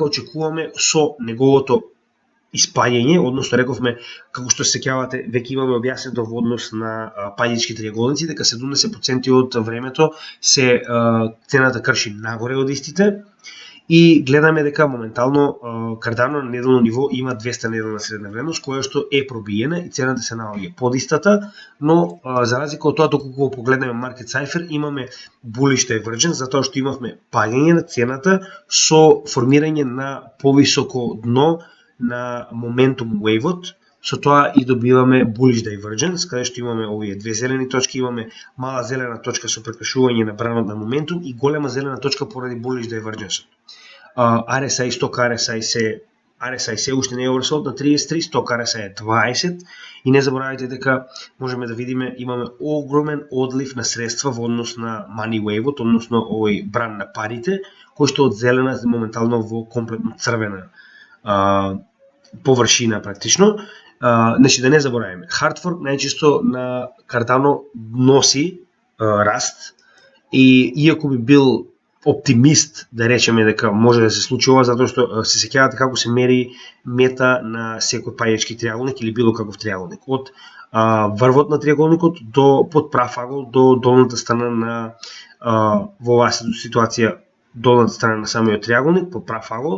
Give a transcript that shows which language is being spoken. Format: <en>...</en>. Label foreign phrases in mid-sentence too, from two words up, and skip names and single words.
<mk>очекуваме со неговото испаѓање, односно рековме, како што се сеќавате, веќе имаме објаснето во однос на паѓачки триаголници, дека 70% од времето се цената крши нагоре од истите, и гледаме дека моментално Cardano на неделно ниво има 200 неделна средна вредност, која што е пробиена и цената се наоѓа под истата, но за разлика од тоа, доколку го погледнеме Market Cipher, имаме</mk> <en>bullish divergence,</en> <mk>затоа што имавме паѓање на цената со формирање на повисоко дно на</mk> <en>momentum wave-</en> <mk>от, со тоа и добиваме</mk> <en>bullish divergence,</en> <mk>каде што имаме овие две зелени точки, имаме мала зелена точка со прекашување на бранот на моментум и голема зелена точка поради</mk> <en>bullish divergence.</en> <mk>RSI, сток RSI се уште не е oversold на 33, сток RSI е 20 и не заборавајте дека можеме да видиме имаме огромен одлив на средства во однос на</mk> <en>money wave-</en> <mk>от, односно овој бран на парите, кој што од зелена моментално во комплетно црвена површина практично. Значи да не забораваме,</mk> <en>hard fork</en> <mk>најчесто на Cardano носи раст и иако би бил оптимист да речеме дека може да се случи ова, затоа што се сеќавате како се мери мета на секој паѓачки триаголник или било каков триаголник. Од врвот на триаголникот до под прав агол до долната страна на во оваа ситуација долната страна на самиот триаголник под прав агол.</mk>